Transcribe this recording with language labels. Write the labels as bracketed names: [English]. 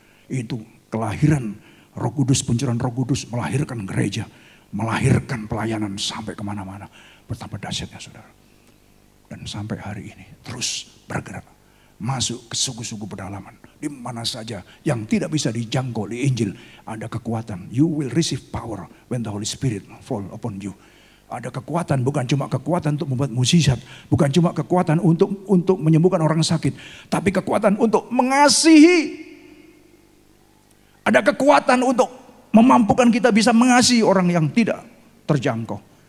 [Indonesian] Itu kelahiran Roh Kudus, pencurahan Roh Kudus melahirkan gereja, melahirkan pelayanan sampai kemana-mana. Betapa dahsyatnya saudara. Dan sampai hari ini terus bergerak. Masuk ke suku-suku pedalaman. Di mana saja yang tidak bisa dijangkau di Injil. Ada kekuatan. [English] You will receive power when the Holy Spirit fall upon you. [Indonesian] Ada kekuatan, bukan cuma kekuatan untuk membuat mukjizat. Bukan cuma kekuatan untuk menyembuhkan orang sakit. Tapi kekuatan untuk mengasihi. Ada kekuatan untuk memampukan kita bisa mengasihi orang yang tidak terjangkau.